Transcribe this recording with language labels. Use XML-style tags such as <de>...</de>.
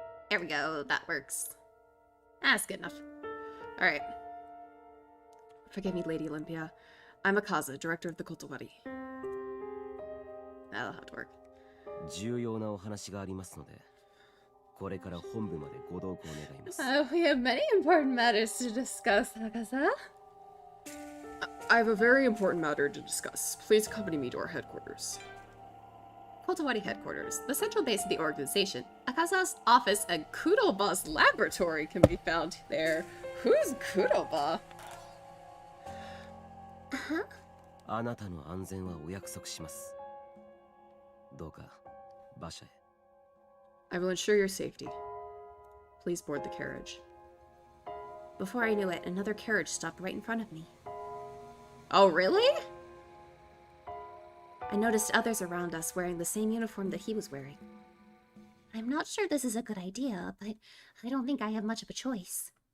<en>There we go. That works. That's good enough. Alright. Forgive me, Lady Olympia. I'm Akaza, director of the Kotowari. That'll have to work.</en> <ja>重要なお話がありますので、これから本部までご同行願います。</ja> <en>We have many important matters to discuss, Akaza. I have a very important matter to discuss. Please accompany me to our headquarters. Kotowari headquarters, the central base of the organization. Akaza's office and Kudoba's laboratory can be found there. Who's Kudoba?</en> <ja>あなたの安全はお約束します。どうか馬車へ。</ja> <en>I will ensure your safety. Please board the carriage. Before I knew it, another carriage stopped right in front of me. Oh, really? I noticed others around us wearing the same uniform that he was wearing. I'm not sure this is a good idea, but I don't think I have much of a choice.</en>